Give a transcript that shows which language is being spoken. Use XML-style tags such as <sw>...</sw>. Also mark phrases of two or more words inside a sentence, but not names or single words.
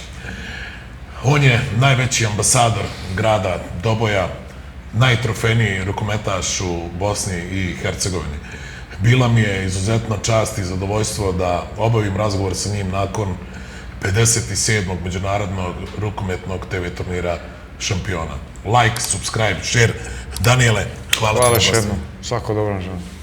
<bs>On je najveći ambasador grada Doboja, najtrofejniji rukometaš u Bosni i Hercegovini. Bila mi je izuzetna čast i zadovoljstvo da obavim razgovor sa njim nakon 57. međunarodnog rukometnog TV turnira šampiona.</bs> <en>Like, subscribe, share.</en> <bs>Daniele, hvala ti na gostinu. Svako dobro, želim.</bs>